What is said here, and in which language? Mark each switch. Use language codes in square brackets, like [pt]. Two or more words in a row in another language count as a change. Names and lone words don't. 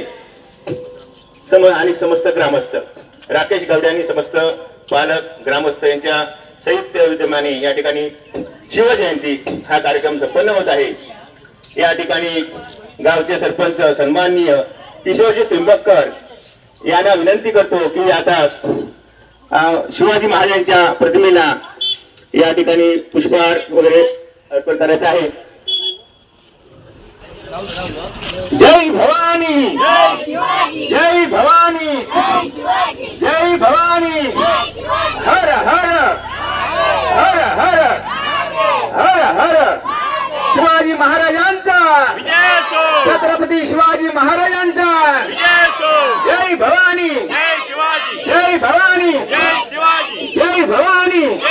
[mr] आणि समस्त ग्रामस्थ राकेश गावडे आणि समस्त पालक ग्रामस्थ यांच्या संयुक्त विद्यमाने या ठिकाणी शिवजयंती हा कार्यक्रम संपन्न होत आहे. या ठिकाणी गावचे सरपंच सन्माननीय किशोरजी त्रिंबककर यांना विनंती करतो की आता शिवाजी महाराजांच्या प्रतिमेला या ठिकाणी पुष्पहार वगैरे अर्पण करायचं आहे. जय भवानी, जय भवानी, जय भवानी, हर हर हर हर हर हर शिवाजी महाराजांचा, छत्रपती शिवाजी महाराजांचा, जय भवानी, जय भवानी, जय भवानी.